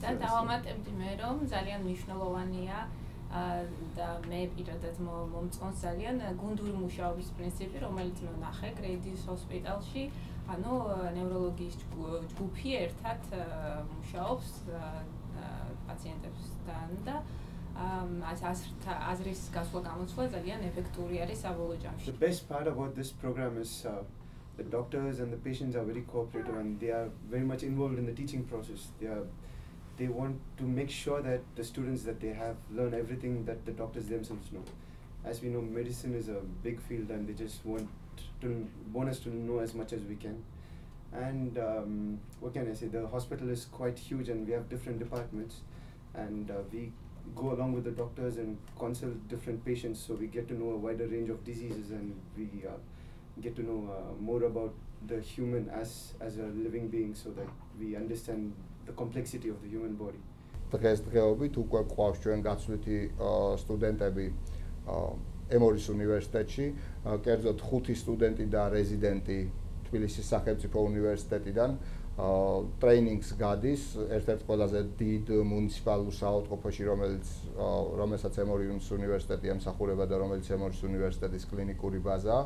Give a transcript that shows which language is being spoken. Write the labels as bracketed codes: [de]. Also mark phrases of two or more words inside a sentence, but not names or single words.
[ka] და დავამატებდი მე, რომ ძალიან მნიშვნელოვანია და მე პირადად მომწონს ძალიან გუნდური მუშაობის პრინციპი, რომელიც მე ვნახე გრეიდის ჰოსპიტალში, ანუ ნევროლოგიის ჯგუფი ერთად მუშაობს პაციენტებთან და აზრის გასვლა გამოცვლა ძალიან ეფექტური არის საბოლოო ჯამში. [en] The best part about this program is the doctors and the patients are very cooperative and they are very much involved in the teaching process. They want to make sure that the students that they have learn everything that the doctors themselves know. As we know, medicine is a big field and they just want us to know as much as we can. And what can I say, the hospital is quite huge and we have different departments, and we go along with the doctors and consult different patients, so we get to know a wider range of diseases and we get to know more about the human as a living being, so that we understand the complexity of the human body. [ka] დღესდღეობით უკვე ყავს ჩვენ გაცვლითი სტუდენტები ემორის უნივერსიტეტში, კერძოდ 5 სტუდენტი და რეზიდენტი თბილისის სახელმწიფო უნივერსიტეტიდან ტრეინინგს გადის ერთ-ერთ ყველაზე დიდ მუნიციპალურ საავადმყოფოში, რომელსაც ემორის უნივერსიტეტი ემსახურება და რომელიც ემორის უნივერსიტეტის კლინიკური ბაზაა.